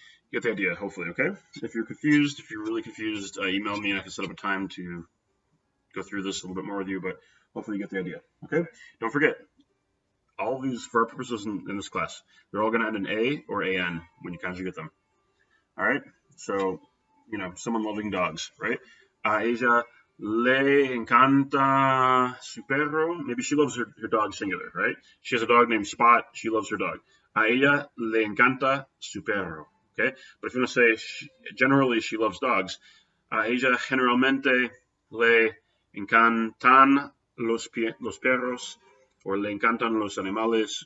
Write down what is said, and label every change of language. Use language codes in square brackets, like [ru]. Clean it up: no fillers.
[en] You get the idea, hopefully, okay? If you're confused, if you're really confused, email me and I can set up a time to go through this a little bit more with you, but hopefully you get the idea, okay? Don't forget, all of these, for our purposes in this class, they're all going to end in A or AN when you conjugate them. All right? So, you know, someone loving dogs, right? [es] A ella le encanta su perro. [en] Maybe she loves her dog singular, right? She has a dog named Spot. She loves her dog. [es] A ella le encanta su perro, [en] okay? But if you want to say generally she loves dogs, [es] a ella generalmente le encantan los perros, or le encantan los animales.